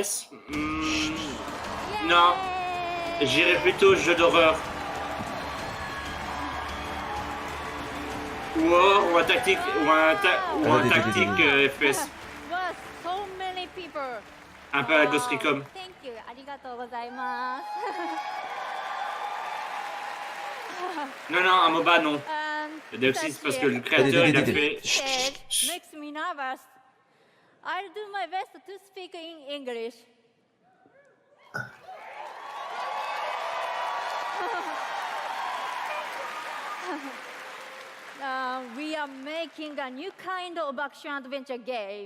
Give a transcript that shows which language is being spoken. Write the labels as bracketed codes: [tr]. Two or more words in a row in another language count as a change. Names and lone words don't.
[fr] FPS non. J'irais plutôt jeu d'horreur. Ou un tactique, FPS. [en] Wow, so many people. [fr] Un peu à la Ghost Recon. [en] Thank you. [ja] ありがとうございます。 [fr] Non, non, un MOBA, non. Deoxys, parce que le créateur, il a fait... [en] Makes me nervous. I'll do my best to speak in English. We are making a new kind of action-adventure game.